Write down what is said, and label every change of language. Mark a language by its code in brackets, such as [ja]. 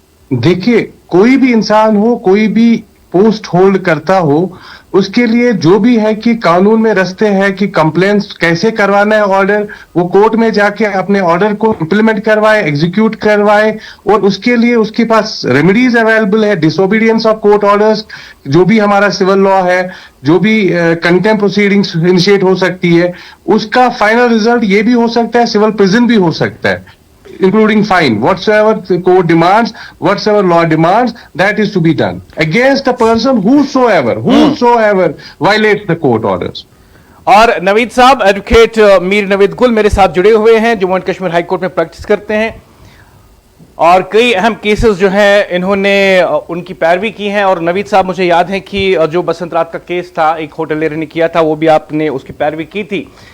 [hi] देखिए, कोई भी इंसान हो, कोई भी पोस्ट होल्ड करता हो, उसके लिए जो भी है कि कानून में रास्ते हैं कि कंप्लेंट्स कैसे करवाना है, ऑर्डर वो कोर्ट में जाके अपने ऑर्डर को इंप्लीमेंट करवाए, एग्जीक्यूट करवाए, और उसके लिए उसके पास रेमेडीज अवेलेबल है। डिसोबीडियंस ऑफ कोर्ट ऑर्डर्स, जो भी हमारा सिविल लॉ है, जो भी कंटेम्प्ट प्रोसीडिंग्स इनिशिएट हो सकती है, उसका फाइनल रिजल्ट ये भी हो सकता है, सिविल प्रिजन भी हो सकता है, [en] including fine. Whatsoever the court demands, whatsoever law demands, that is to be done against a person whosoever violates the court orders. [hi] और नवीद साहब, एडवोकेट मीर नवीद गुल मेरे साथ जुड़े हुए हैं, Jammu and Kashmir high court में प्रैक्टिस करते हैं, और कई अहम केसेस जो हैं इन्होंने उनकी पैरवी की है। और नवीद साहब, मुझे याद है कि जो बसंत रात का केस था, एक होटलियर ने किया था, वो भी आपने उसकी पैरवी की थी।